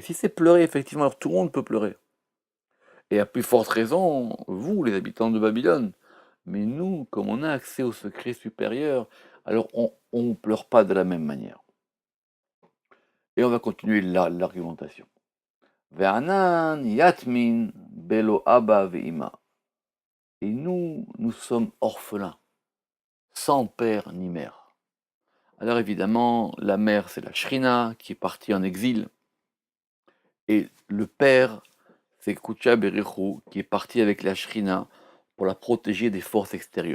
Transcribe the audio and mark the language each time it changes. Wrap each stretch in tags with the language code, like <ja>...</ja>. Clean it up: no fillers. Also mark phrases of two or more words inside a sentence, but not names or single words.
<fr>Si c'est pleurer, effectivement, alors tout le monde peut pleurer. Et à plus forte raison, vous, les habitants de Babylone. Mais nous, comme on a accès au secret supérieur, alors on ne pleure pas de la même manière. Et on va continuer l'argumentation.</fr> <arc>ואנן יתמין בלא אבא ואמא.</arc> <fr>Et nous sommes orphelins, sans père ni mère. Alors évidemment, la mère, c'est la Shrina, qui est partie en exil. Et le père, c'est Kucha Berichu, qui est parti avec la Shrina pour la protéger des forces extérieures.</fr>